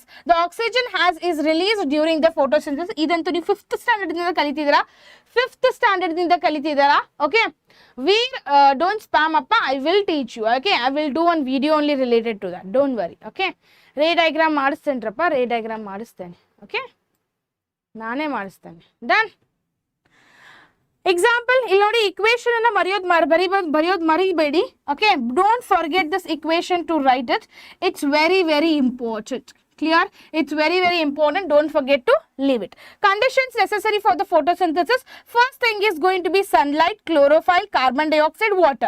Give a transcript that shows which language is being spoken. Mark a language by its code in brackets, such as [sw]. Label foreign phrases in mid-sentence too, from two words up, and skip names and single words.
[en] The oxygen is released during the photosynthesis. [kn] ಇದನ್ನು ನೀ 5th standard ಇಂದ ಕಲಿತಿದ್ದರಾ. [en] 5th standard [kn] ಇಂದ ಕಲಿತಿದ್ದರಾ. [en] Okay. We don't spam appa. I will teach you. Okay. I will do one video only related to that. Don't worry. Okay. Ray diagram madisthenrappa. Ray diagram madisthene. Okay. [kn] ನಾನೇ ಮಾಡಿಸ್ತೀನೆ. [en] Done. [kn] Example, ಇಲ್ಲೋದಿ equation ಅನ್ನ ಬರಿಯೋದ್ ಮರೀಬೇಡಿ. [en] Okay, don't forget this equation to write it. It's very, very important. Clear? It's very, very important. Don't forget to leave it. Conditions necessary for the photosynthesis. First thing is going to be sunlight, chlorophyll, carbon dioxide, water.